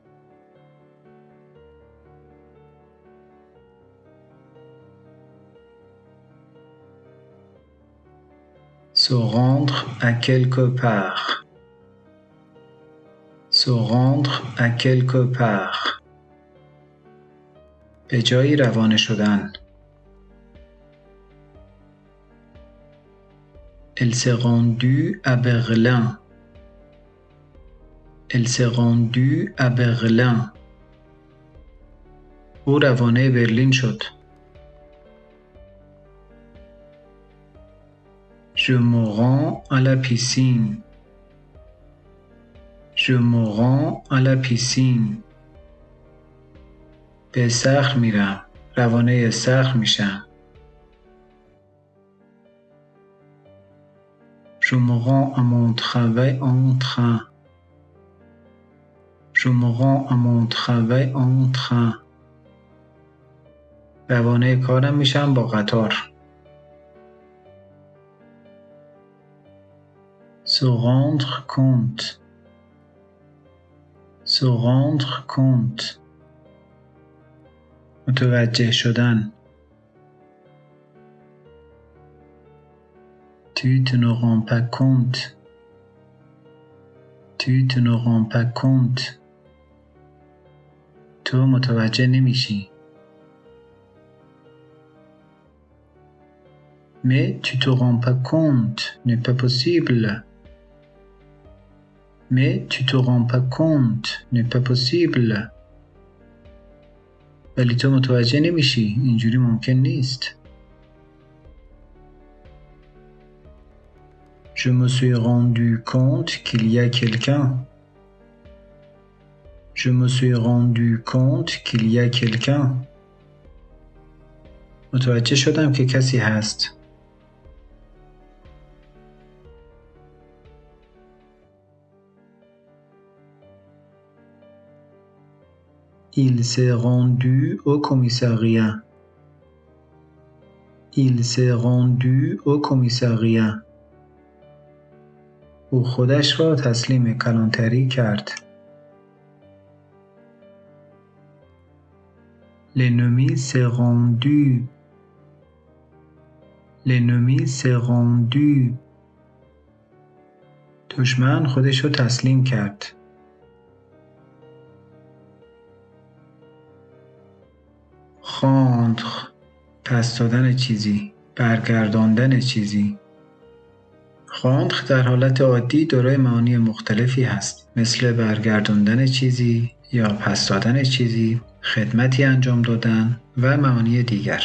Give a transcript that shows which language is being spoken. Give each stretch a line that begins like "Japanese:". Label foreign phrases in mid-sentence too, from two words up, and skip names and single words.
French: Se rendre à quelque part. Se rendre à quelque part.
Persian: به جایی روانه شدن.
French: Elle s'est rendue à Berlin. Elle s'est rendue à Berlin.
Persian: او روانه برلین شد.
French: Je me rends à la piscine. Je me rends à la piscine.
Persian: به صخر میرم. روانه صخر میشم.
French: Je me rends à mon travail en train. Je me rends à mon travail en train.
Persian: روانه کارم میشم با قطار.
French: Se rendre compte. Se rendre compte.
Persian: متوجه شدن.
French: Tu te ne rends pas compte. Tu te ne rends pas compte.
Persian: تو متوجه نمیشی.
French: Mais tu te rends pas compte. N'est pas possible. Mais tu te rends pas compte. N'est pas possible.
Persian: ولی تو متوجه نمیشی. اینجوری ممکن نیست.
French: Je me suis rendu compte qu'il y a quelqu'un. Je me suis rendu compte qu'il y a quelqu'un.
Persian: متوجه شدم که کسی هست.
French: Il s'est rendu au commissariat. Il s'est rendu au commissariat.
Persian: او خودش را تسلیم کلانتری کرد.
French: L'ennemi s'est rendu. L'ennemi s'est rendu.
Persian: دشمن خودش را تسلیم کرد.
French: Rendre.
Persian: پس دادن چیزی. برگرداندن چیزی. Rendre در حالت عادی دارای معانی مختلفی هست، مثل برگرداندن چیزی یا پس دادن چیزی، خدمتی انجام دادن و معانی دیگر.